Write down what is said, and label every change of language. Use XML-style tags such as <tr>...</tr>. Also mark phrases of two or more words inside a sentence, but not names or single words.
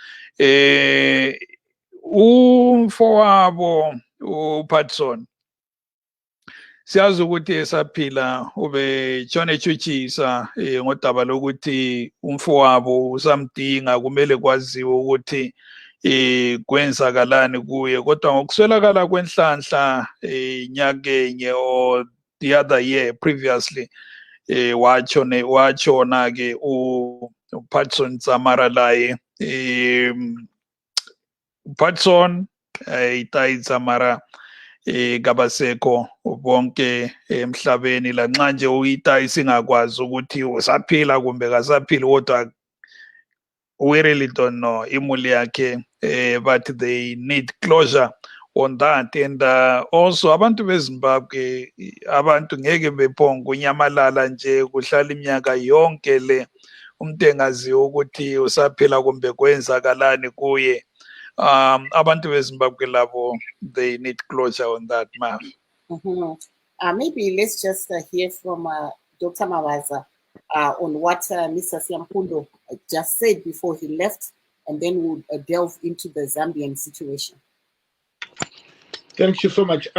<nd>Umfowabo uPatson siyazi ukuthi esaphila ube tshone etshutshisa ngodaba lokuthi umfowabo usamdinga, kumele kwaziwe ukuthi kwenzakalani kuye, kodwa ngokuswelakala kwenhlanhla nyakenye</nd> <en>or the other year previously</en> <nd>wachona ke uPatson Zamara laye uPatson iTaizamara kabaseko bonke emhlabeni lanxa nje uyitai singakwazi ukuthi usaphila kumbe kasaphili, kodwa</nd> <en>we really don't know</en> <nd>imuli yakhe,</nd> <en>but they need closure on that.</en> <nd>And also abantu beZimbabwe, abantu ngeke bephonga unyamalala nje kuhlala iminyaka yonke le umuntu engaziyo ukuthi usaphila kumbe kwenzakalani kuye. Abantu beZimbabwe labo,</nd> <en>they need closure on that, ma'am. Maybe let's just hear from Dr. Mabaza on what Mr. Siyampondo just said before he left, and then we'll delve into the Zambian situation. Thank you so much.</en>